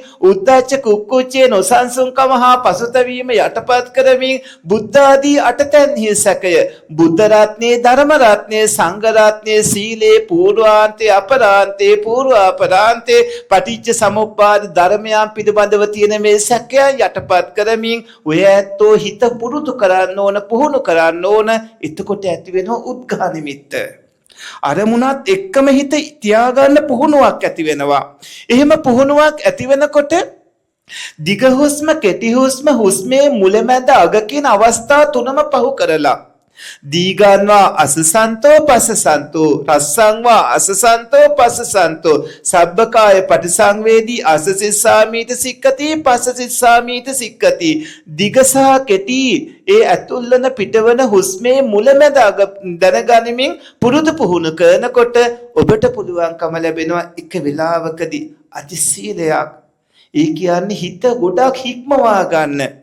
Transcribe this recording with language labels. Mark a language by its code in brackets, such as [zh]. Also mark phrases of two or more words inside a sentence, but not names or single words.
[pi] උද්ධච්ච කුක්කුච්චේ [si] නොසන්සුන්කම හා පසුතැවීම යටපත් කරමින්, බුද්ධ ආදී අටතැන්හි සැකය, බුද්ධ රත්නේ, ධර්ම රත්නේ, සංඝ රත්නේ, සීලේ පූර්වාන්තේ, අපරාන්තේ, පූර්වාපරාන්තේ, [pi] පටිච්ච සමුප්පාද [si] ධර්මයන් පිළිබඳව තියෙන මේ සැකයන් යටපත් කරමින් ඔය ඇත්තෝ හිත පුරුදු කරන්න ඕන, පුහුණු කරන්න ඕන. එතකොට ඇති වෙනවා උද්ඝාන නිමිත්ත. අරමුණත් එක්කම හිත තියාගන්න පුහුණුවක් ඇති වෙනවා. එහෙම පුහුණුවක් ඇති වෙනකොට දිග හුස්ම, කෙටි හුස්ම, හුස්මේ මුලැමැද අග කියන අවස්ථා තුනම පහු කරලා [pi] දීගන්වා අසසන්තෝ පසසන්තෝ, රස්සංවා අසසන්තෝ පසසන්තෝ, සබ්බකාය පටිසංවේදී අසසිස්සාමීත සික්කති පසසිස්සාමීත සික්කති. [si] දිග සහ කෙටි ඒ ඇතුල්වන පිටවන හුස්මේ මුලැමැද අග දැනගනිමින් පුරුදු පුහුණු කරනකොට ඔබට පුළුවන්කම ලැබෙනවා එක වෙලාවකදී අධිශීලයක්. ඒ කියන්නේ හිත ගොඩක් හික්මවා ගන්න.